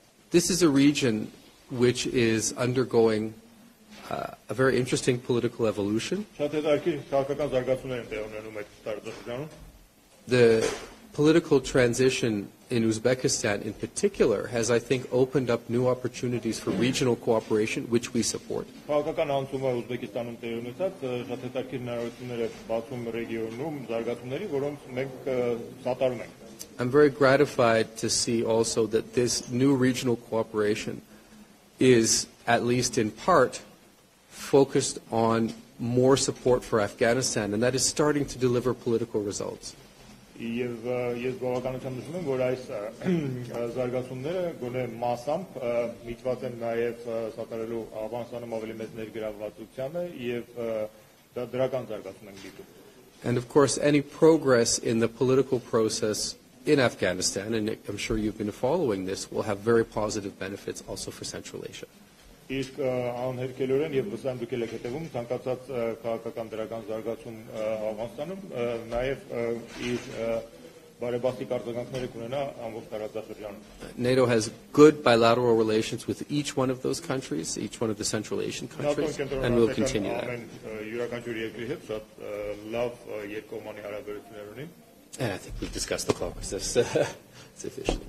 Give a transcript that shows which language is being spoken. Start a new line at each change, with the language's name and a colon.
English: This is a region which is undergoing a very interesting political evolution.
Armenian: Շատ հետաքրքիր քաղաքական զարգացումներ են տեղի ունենում այդ տարածաշրջանում։
English: The political transition in Uzbekistan in particular has, I think, opened up new opportunities for regional cooperation, which we support.
Armenian: Քաղաքական անցումը Ուզբեկիստանում տեղի ունեցած շատ հետաքրքիր հնարավորություններ է բացում ռեգիոնում զարգացումների, որոնց մենք սատարում ենք։
English: I'm very gratified to see also that this new regional cooperation is, at least in part, focused on more support for Afghanistan, and that is starting to deliver political results.
Armenian: Եվ ես բավականությամբ նշում եմ, որ այս զարգացումները գոնե մասամբ միտված են նաև սատարելու Աֆղանստանում ավելի մեծ ներգրավվածությանը եւ դա դրական զարգացում են դիտում։
English: And of course, any progress in the political process in Afghanistan, and I'm sure you've been following this, will have very positive benefits also for Central Asia.
Armenian: Իսկ անհերքելորեն եւ վստահ դուք եք հետևում ցանկացած քաղաքական դրական զարգացում Աֆղանստանում նաեւ իր բարեբախտիկ արձագանքները կունենա ամբողջ տարածաշրջանում։
English: NATO has good bilateral relations with each one of those countries, each one of the Central Asian countries, and we'll continue that.
Armenian: Յուրաքանչյուր երկրի հետ շատ լավ երկկողմանի հարաբերություններ ունի։
English: And I think we've discussed the Caucasus sufficiently.